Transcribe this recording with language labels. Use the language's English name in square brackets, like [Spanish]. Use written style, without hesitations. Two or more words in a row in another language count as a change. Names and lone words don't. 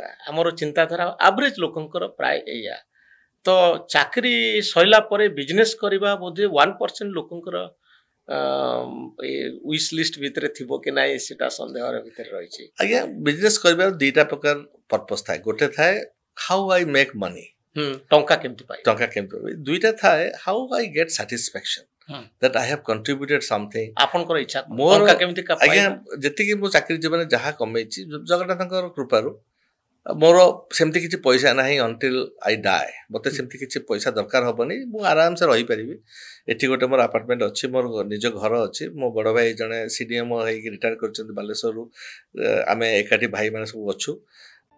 [Odia] ଆମର ଚିନ୍ତାଧାରା ଆଭରେଜ ଲୋକଙ୍କର ପ୍ରାୟ ଏଇଆ। ତ ଚାକିରି ସରିଲା ପରେ ବିଜନେସ୍ କରିବା ବୋଧେ 1% ଲୋକଙ୍କର [English] wish list [Odia] ଭିତରେ ଥିବ କି ନାହିଁ, ସେଟା ସନ୍ଦେହର ଭିତରେ ରହିଛି। ଆଜ୍ଞା, ବିଜନେସ୍ କରିବାର 2ଟା ପ୍ରକାର ପର୍ପସ୍ ଥାଏ। ଗୋଟେ ଥାଏ [English] how I make money, [Odia] ଟଙ୍କା କେମିତି ପାଇବି। 2ଟା ଥାଏ [English] how I get satisfaction [Odia] that I have contributed something। ଆପଣଙ୍କର ଇଚ୍ଛା ଟଙ୍କା କେମିତି ଆଜ୍ଞା, ଯେତିକି ମୁଁ ଚାକିରି ଜୀବନରେ ଯାହା କମେଇଛି ଜଗନ୍ନାଥଙ୍କର କୃପାରୁ, ମୋର ସେମିତି କିଛି ପଇସା ନାହିଁ [English] until I die। [Odia] ମୋତେ ସେମିତି କିଛି ପଇସା ଦରକାର ହବନି, ମୁଁ ଆରାମସେ ରହିପାରିବି। ଏଠି ଗୋଟେ ମୋର ଆପାର୍ଟମେଣ୍ଟ ଅଛି, ମୋର ନିଜ ଘର ଅଛି। ମୋ ବଡ଼ ଭାଇ ଜଣେ CDM ହେଇକି ରିଟାୟାର କରିଛନ୍ତି ବାଲେଶ୍ୱରରୁ, ଆମେ ଏକାଠି ଭାଇମାନେ ସବୁ ଅଛୁ।